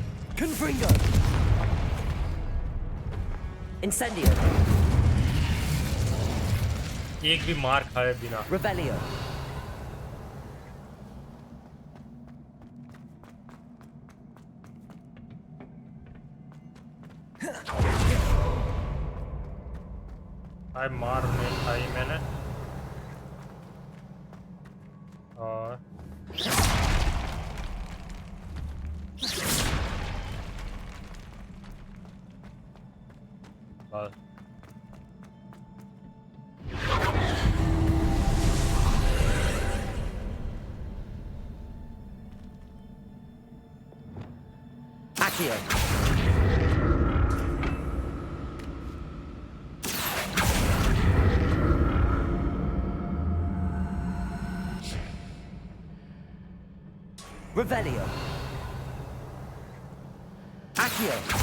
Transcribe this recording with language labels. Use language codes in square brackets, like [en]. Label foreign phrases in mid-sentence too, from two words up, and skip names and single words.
[hi] Confringo! Incendio! एक भी मार खाए बिना। Revelio. भाई मार नहीं खाई मैंने। और बस Accio. Revelio. Accio.